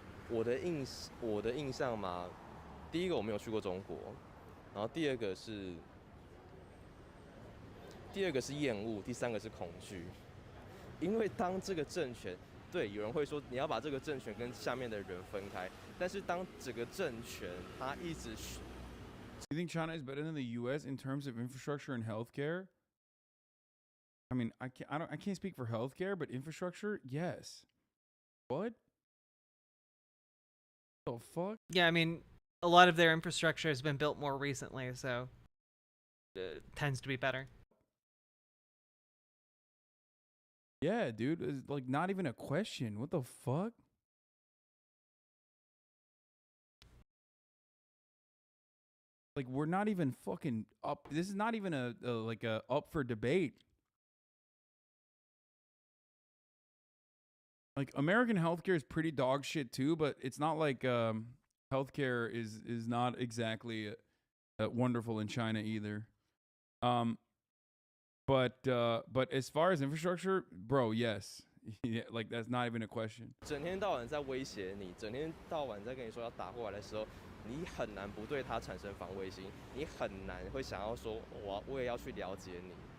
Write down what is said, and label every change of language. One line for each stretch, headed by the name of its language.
Chinese: 我的印象嘛，第一个我没有去过中国，然后第二个是厌恶，第三个是恐惧。因为当这个政权，对，有人会说你要把这个政权跟下面的人分开，但是当整个政权它一直
English: You think China is better than the U.S. in terms of infrastructure and healthcare? I mean, I can't speak for healthcare, but infrastructure, yes. What? The fuck? Yeah, I mean, a lot of their infrastructure has been built more recently, so it tends to be better. Yeah, dude, it's like not even a question. What the fuck? Like, we're not even fucking up. This is not even a up for debate. Like, American healthcare is pretty dog shit too, but it's not like healthcare is not exactly wonderful in China either. But as far as infrastructure, bro, yes. Yeah, like that's not even a question.
Chinese: 整天到晚在威胁你，整天到晚在跟你说要打过来的时候，你很难不对他产生防卫心，你很难会想要说我也要去了解你。